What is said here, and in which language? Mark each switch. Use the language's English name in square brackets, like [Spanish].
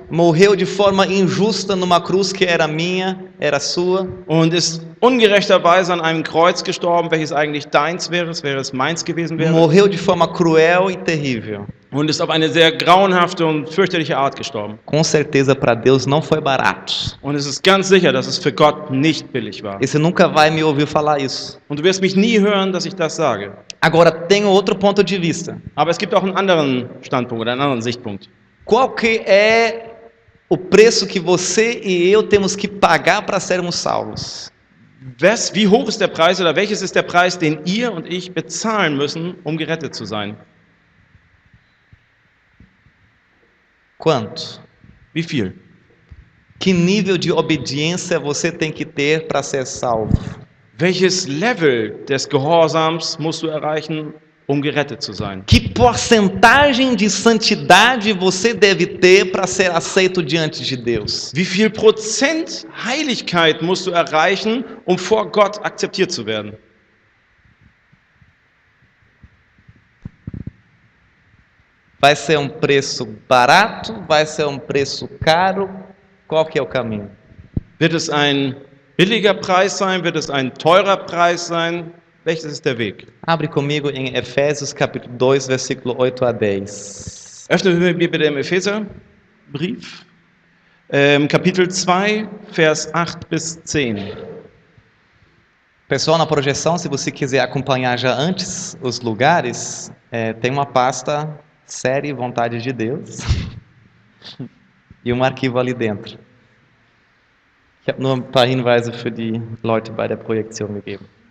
[Portuguese] morreu de forma injusta numa cruz que era minha, era sua, [German] und ist ungerechterweise an einem Kreuz gestorben, welches eigentlich deins wäre, es wäre es meins gewesen wäre, [Portuguese] morreu de forma cruel e terrível. [German] und ist auf eine sehr grauenhafte und fürchterliche Art gestorben. [Portuguese] Com certeza para Deus não foi barato. [German] Und es ist ganz sicher, dass es für Gott nicht billig war. [Portuguese] E você nunca vai me ouvir falar isso. [German] Und du wirst mich nie hören, dass ich das sage. [Portuguese] Agora, tem outro ponto de vista. [German] Aber es gibt auch einen anderen Standpunkt oder einen anderen Sichtpunkt. [Portuguese] Qual que é o preço que você e eu temos que pagar para sermos salvos? [German] Wie hoch ist der Preis oder welches ist der Preis, den ihr und ich bezahlen müssen, um gerettet zu sein? [Portuguese] Quanto? [German] Wie viel? [Portuguese] Que nível de obediência você tem que ter para ser salvo? [German] Welches Level des Gehorsams musst du erreichen, um gerettet zu sein? [Portuguese] Que porcentagem de santidade você deve ter para ser aceito diante de Deus? [German] Wie viel Prozent Heiligkeit musst du erreichen, um vor Gott akzeptiert zu werden? [Portuguese] Vai ser um preço barato? Vai ser um preço caro? Qual que é o caminho? [German] Wird es ein billiger Preis sein? Wird es ein teurer Preis sein? Welches ist der Weg? [Portuguese] Abre comigo em Efésios capítulo 2, versículo 8 a 10. [German] Öffnen wir bitte im Epheserbrief, Kapitel 2, Vers 8 bis 10. [Portuguese] Pessoal, na projeção, se você quiser acompanhar já antes os lugares, tem uma pasta Série Vontade de Deus e um arquivo ali dentro. [German] Ich habe nur ein paar Hinweise für die Leute bei der Projektion gegeben.